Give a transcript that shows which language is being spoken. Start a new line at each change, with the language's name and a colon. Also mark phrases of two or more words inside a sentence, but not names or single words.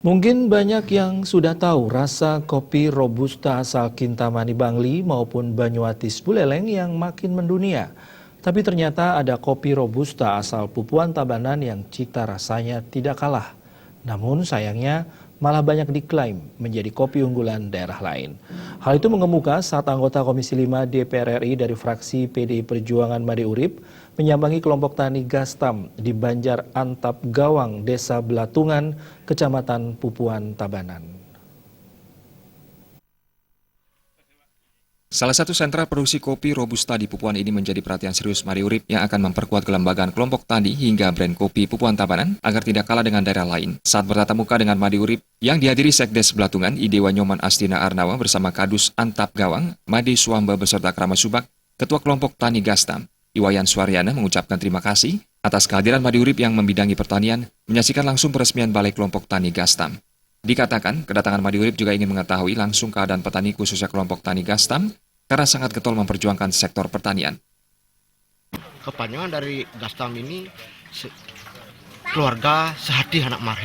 Indonesian: Mungkin banyak yang sudah tahu rasa kopi Robusta asal Kintamani Bangli maupun Banyuatis Buleleng yang makin mendunia. Tapi ternyata ada kopi Robusta asal Pupuan Tabanan yang cita rasanya tidak kalah. Namun sayangnya malah banyak diklaim menjadi kopi unggulan daerah lain. Hal itu mengemuka saat anggota Komisi 5 DPR RI dari fraksi PDI Perjuangan Made Urip menyambangi kelompok tani Gastam di Banjar Antap Gawang, Desa Belatungan, Kecamatan Pupuan Tabanan. Salah satu sentra produksi kopi Robusta di Pupuan ini menjadi perhatian serius Made Urip yang akan memperkuat kelembagaan kelompok tani hingga brand kopi Pupuan Tabanan agar tidak kalah dengan daerah lain. Saat bertatap muka dengan Made Urip yang dihadiri Sekdes Belatungan, Idewa Nyoman Astina Arnawa bersama Kadus Antap Gawang, Made Suamba beserta Krama Subak, Ketua Kelompok Tani Gastam, Iwayan Suaryana mengucapkan terima kasih atas kehadiran Made Urip yang membidangi pertanian menyaksikan langsung peresmian Balai Kelompok Tani Gastam. Dikatakan, kedatangan Made Urip juga ingin mengetahui langsung keadaan petani khususnya kelompok Tani Gastam karena sangat getol memperjuangkan sektor pertanian. Kepanjangan dari Gastam ini keluarga sehati anak marhen.